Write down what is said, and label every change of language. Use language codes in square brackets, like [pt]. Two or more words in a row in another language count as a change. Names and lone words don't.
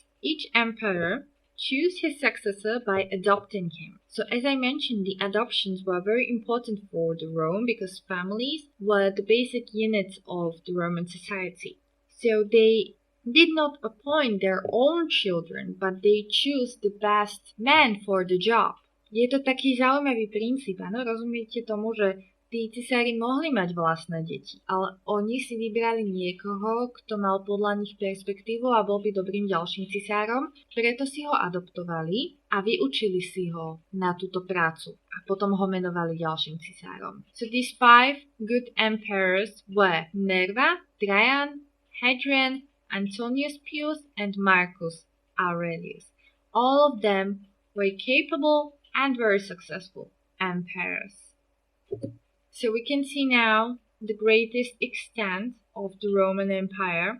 [en] Each emperor chose his successor by adopting him. So as I mentioned, the adoptions were very important for the Rome because families were the basic units of the Roman society. So they did not appoint their own children, but they chose the best man for the job. [sk] Je to taký zaujímavý princíp, áno? Rozumiete tomu, že tí cisári mohli mať vlastné deti, ale oni si vybrali niekoho, kto mal podľa nich perspektívu a bol by dobrým ďalším cisárom, preto si ho adoptovali a vyučili si ho na túto prácu a potom ho menovali ďalším cisárom. [en] So these 5 good emperors were Nerva, Trajan, Hadrian, Antonius Pius, and Marcus Aurelius. All of them were capable and very successful emperors. So we can see now the greatest extent of the Roman Empire.